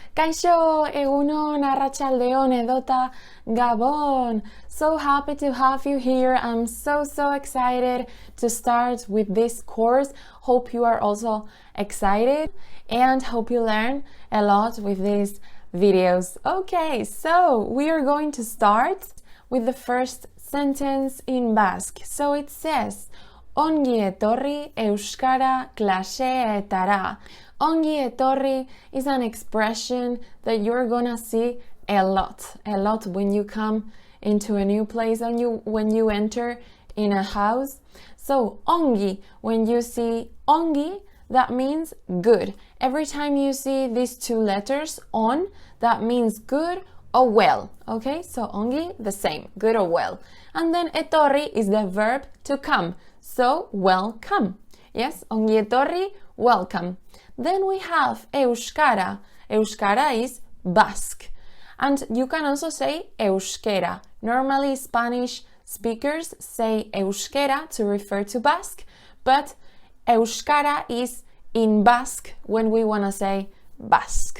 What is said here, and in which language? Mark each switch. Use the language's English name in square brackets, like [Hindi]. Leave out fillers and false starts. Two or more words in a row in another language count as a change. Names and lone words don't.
[Basque] Kaixo, egunon, arratsaldeon, edota, gabon. [English] So happy to have you here. I'm so excited to start with this course. Hope you are also excited and hope you learn a lot with these videos. Okay, so we are going to start with the first sentence in Basque. So it says, [Basque] Ongi etorri euskara klaseetara. Ongi etorri [English] is an expression that you're gonna see a lot when you come into a new place and when you enter in a house. So ongi, when you see ongi, that means good. Every time you see these two letters on, that means good or well. Okay, so ongi, the same, good or well. And then etorri is the verb to come. So welcome. Yes, [Basque] ongi etorri, [English] welcome. Then we have euskara. Euskara is Basque. And you can also say euskera. Normally Spanish speakers say euskera to refer to Basque, but euskara is in Basque when we want to say Basque.